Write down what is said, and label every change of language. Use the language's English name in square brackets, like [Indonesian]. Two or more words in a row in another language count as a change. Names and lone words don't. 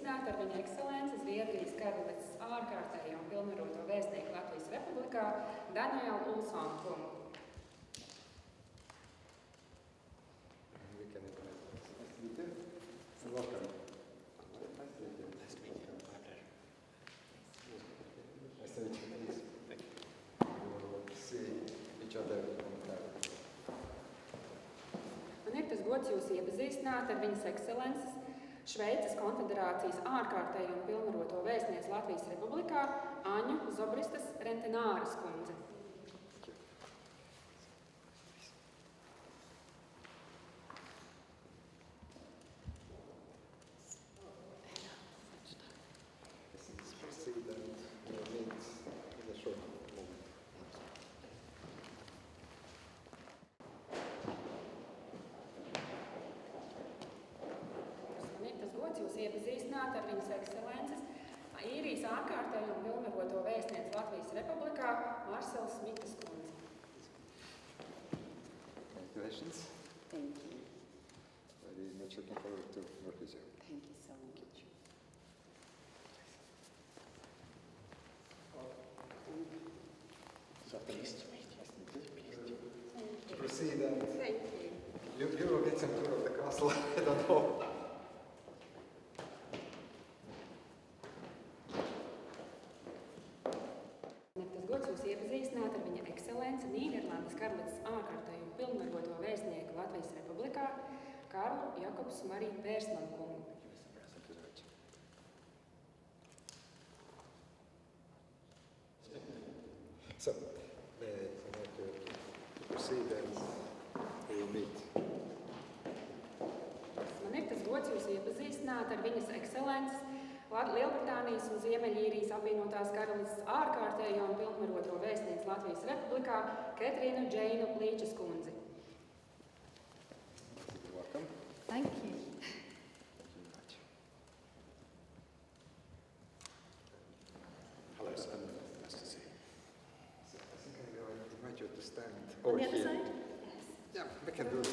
[Latvian] ar viņa ekscelences Zviedrijas karalistes ārkārtējo un pilnvaroto vēstnieku Latvijas Republikā Danielu Ulsonu kungu. [English] We can invite us. Nice to meet you. And welcome. Nice to meet you. Nice to meet you. My pleasure. Nice to meet you. Please. Thank you. We'll see each other momentarily. [Latvian] Man ir tas gods jūs iepazīstināt ar viņas ekscelences Šveices konfederācijas ārkārtējo un pilnvaroto vēstnieci Latvijas Republikā Aņu Zobristas Rentenāras kundzi. [English] Proceed and we'll meet in a short moment. [Latvian] Man ir tas gods jūs iepazīstināt ar viņas ekscelences Īrijas ārkārtējo un pilnvaroto vēstnieci Latvijas Republikā Marselas Smitas kundzi. [English] Congratulations. Thank you. Very much looking forward to work with you. Thank you so much. So pleased to meet you. Pleased to meet you. Proceed and Thank you. you will get some tour of the castle. I don't know. [Latvian] Man ir tas gods jūs iepazīstināt ar viņa ekscelenci Nīderlandes karalistes ārkārtējo un pilnvaroto vēstnieku Latvijas Republikā Karlu Jakobs Mariju Pērsmanu kungu. [English] Thank you very much. So, I'd like to proceed and we will meet. [Latvian] Man ir tas gods jūs iepazīstināt ar viņas ekscelences Lielbritānijas un Ziemeļīrijas apvienotās karalistes ārkārtējo un pilnvaroto vēstnieci Latvijas Republikā Ketrīnu Džeinu Līčas kundzi. [English] You're welcome. Thank you. Thank you very much. Hello, sir. Nice to see you. So I think I will invite you to stand On over the other here. side? Yeah, we can do it.